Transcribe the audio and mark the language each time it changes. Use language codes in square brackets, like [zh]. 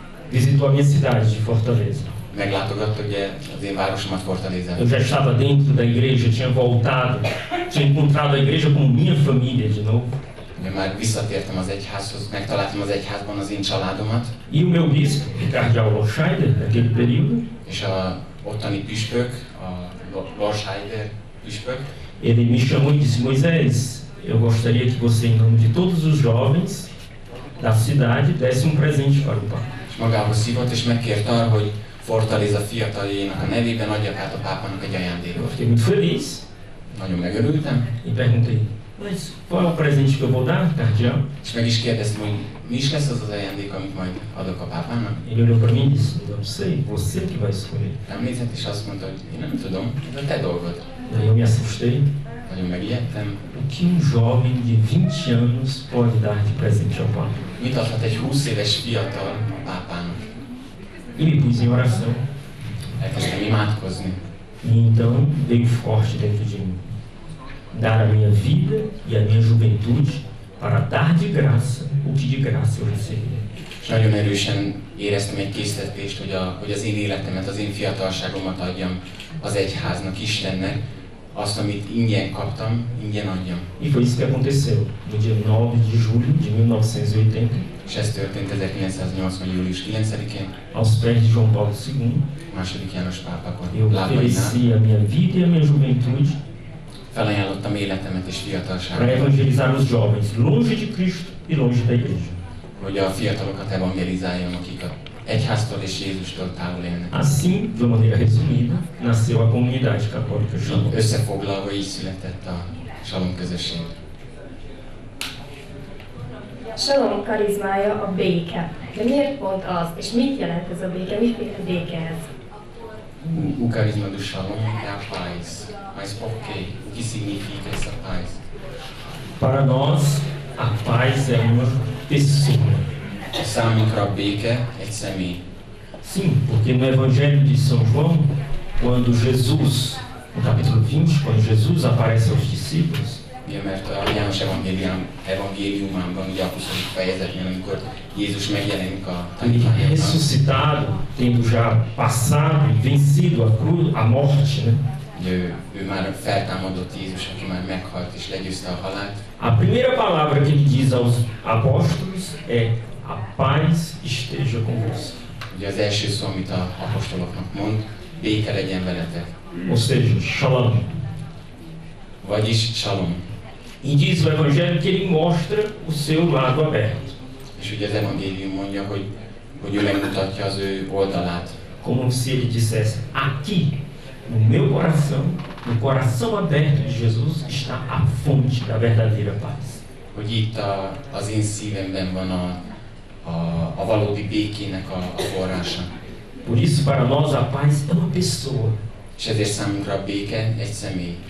[pt] visitou a minha cidade de Fortaleza. [hu] meglátogatta ugye az én városomat Fortalezát. [pt] Eu já estava dentro da igreja, tinha voltado, tinha encontrado a igreja como minha família de novo. [hu] Ugye már visszatértem az egyházhoz, megtaláltam az egyházban az én családomat, [pt] E o meu bispo, o cardeal Lorscheider, naquele período, [hu] és a ottani püspök, a Lorscheider püspök, [pt] ele me chamou e disse, Moisés, eu gostaria que você, em nome de todos os jovens da cidade, desse um presente para o Papa. [hu] és magához hívott, és megkért arra, hogy Fortaleza fiataljainak a nevében adjak át a pápának egy [pt] Eu [hu] ajándékot. [pt] fiquei muito feliz [hu] Nagyon megörültem, [pt] e perguntei, mas qual é o presente que eu vou dar, cardeal? [hu] és meg is kérdeztem, hogy mi is lesz az az ajándék, amit majd adok a pápának. [pt] Ele olhou para mim e disse, eu não sei, você que vai escolher. [hu] Emlékszett, és azt mondta, hogy én nem tudom, ez a te dolgod. [pt] Daí eu me assustei. [hu] Nagyon megijedtem. [pt] O que um jovem de 20 anos pode dar de presente ao Papa? [hu] Mit adhat egy 20 éves fiatal a pápának? [pt] E me pus em oração. [hu] Elkezdtem imádkozni. [pt] E então veio forte dentro de mim. Dar a minha vida e a minha juventude para dar de graça o que de graça eu recebi. [hu] És nagyon erősen éreztem egy késztetést, hogy az én életemet, az én fiatalságomat adjam az egyháznak, Istennek, azt, amit ingyen kaptam, ingyen adjam. [pt] E foi isso que aconteceu. No dia 9 de julho de 1980, [hu] és ez történt 1980. július 9-én, [pt] aos pés de João Paulo II. [hu] második János pápa [pt] Eu [hu] lábainál. [pt] ofereci a minha vida e a minha juventude [hu] Felajánlottam életemet és [pt] para [hu] fiatalságomat, [pt] evangelizar os jovens longe de Cristo e longe da igreja. [hu] hogy a fiatalokat evangelizáljam, akik a egyháztól és Jézustól távol élnek. [pt] Assim, de uma maneira resumida, nasceu a comunidade católica Shalom. [hu] Összefoglalva így született a Shalom közösség. Shalom karizmája a béke. De miért pont az? És mit jelent ez a béke? Miféle béke ez? [pt] O carisma do Shalom é a paz. Mas por quê? O que significa essa paz? Para nós, a paz é uma pessoa. [hu] Számunkra a béke egy személy. [pt] Sim, porque no Evangelho de São João, quando Jesus, no capítulo 20, quando Jesus aparece aos discípulos, [hu] Ugye, mert a János evangéliumában, ugye a 20. fejezetnél, amikor Jézus megjelenik a [pt] ele [hu] tanítványoknak, [pt] ressuscitado, tendo já passado e vencido a cruz, a morte, né? [hu] ugye ő már feltámadott Jézus, aki már meghalt és legyőzte a halált. [pt] A primeira palavra que ele diz aos apóstolos é: a paz esteja convosco. [hu] Ugye az első szó, amit a apostoloknak mond, béke legyen veletek. [pt] Ou seja, shalom. [hu] Vagyis Shalom. [pt] E diz o Evangelho que ele mostra o seu lado aberto. [hu] És ugye az evangélium mondja, hogy ő megmutatja az ő oldalát. [pt] Como se ele dissesse: aqui, no meu coração, no coração aberto de Jesus, está a fonte da verdadeira paz. [hu] Hogy itt az én szívemben van a valódi békének a forrása. [pt] Por isso, para nós, a paz é uma pessoa. [hu] És ezért számunkra a béke egy személy.